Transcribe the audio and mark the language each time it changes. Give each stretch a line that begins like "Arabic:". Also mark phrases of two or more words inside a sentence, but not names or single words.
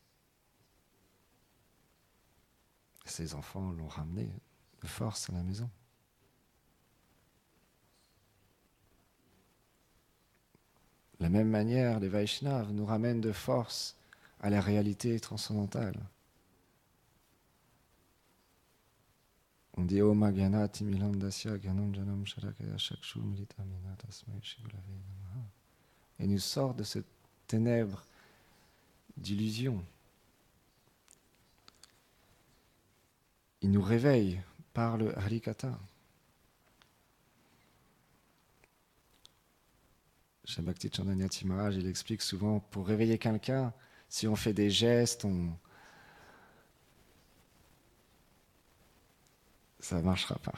French: Ses enfants l'ont ramené de force à la maison. De la même manière, les Vaishnavas nous ramènent de force à la réalité transcendantale. On dit
Sanskrit: ओम् अग्यानति मिलन्दस्य ग्यानम् जनम् शरकाय शक्षु मिलितमिन तस्मै शिवुलवे नमः.
French: Et nous sort de cette ténèbre d'illusion. Il nous réveille par le Harikatha. Chez Bhakti Chandanyati Maharaj, il explique souvent, pour réveiller quelqu'un, si on fait des gestes, ça ne marchera pas.